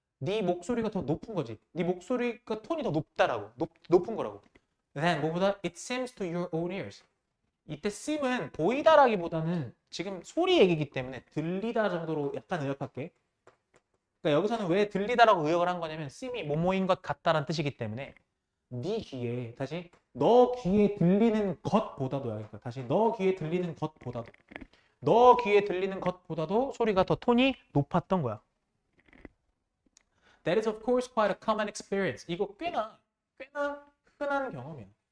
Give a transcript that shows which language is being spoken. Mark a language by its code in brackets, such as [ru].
[ko] 네 목소리가 더 높은 거지. 네 목소리가 톤이 더 높다라고. 높은 거라고. [en] Then [ko] 뭐보다 [en] it seems to your own ears. [ko] 이때 seem은 보이다라기보다는 지금 소리 얘기이기 때문에 들리다 정도로 약간 의역할게. 그러니까 여기서는 왜 들리다라고 의역을 한 거냐면 seem이 뭐뭐인 것 같다라는 뜻이기 때문에 네 귀에 다시 너 귀에 들리는 것보다도야. 그러니까 다시 너 귀에 들리는 것보다도. 너 귀에 들리는 것보다도 소리가 더 톤이 높았던 거야. [en] That is of course quite a common experience. [ko] 이거 꽤나 흔한 경험이야.